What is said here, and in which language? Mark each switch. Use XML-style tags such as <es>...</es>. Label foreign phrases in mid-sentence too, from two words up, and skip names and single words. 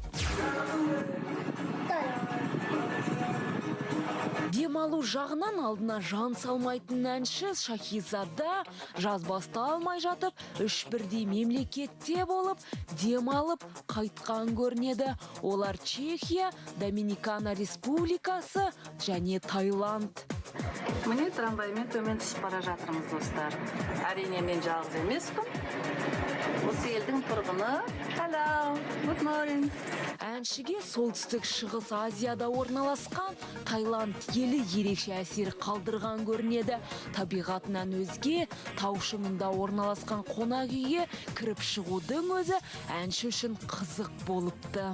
<kk>Демалу жағынан алдына жан салмайтын әнші Шахизада жаз басталмай жатып, 3 бірдей мемлекетте болып, демалып қайтқан көрінеді. Олар Чехия, Доминикана Республикасы және Таиланд. Міне трамваймен төмен түсіп бара жатырмыз, достар. Әрине мен жалғыз емеспін. Осы елдің тұрғыны.</kk> <en>Hello, good morning.</en> <kk>Әншіге солтүстік шығыс Азияда орналасқан Таиланд елі ерекше әсер қалдырған көрінеді. Табиғатынан өзге таушыңында орналасқан қонақ үйге кіріп шығудың өзі әнші үшін қызық болыпты.</kk>